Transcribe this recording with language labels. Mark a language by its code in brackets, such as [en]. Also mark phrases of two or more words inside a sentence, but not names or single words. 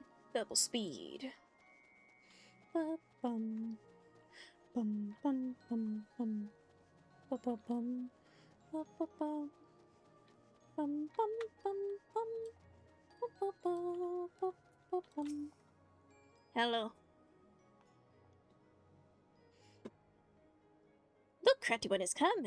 [en] Double speed. Ba-bum. Bum bum bum bum. Ba-ba-bum. Ba-ba-bum. Bum bum bum bum. Ba-ba-ba-ba-ba-bum. Hello. Look, crafty one has come.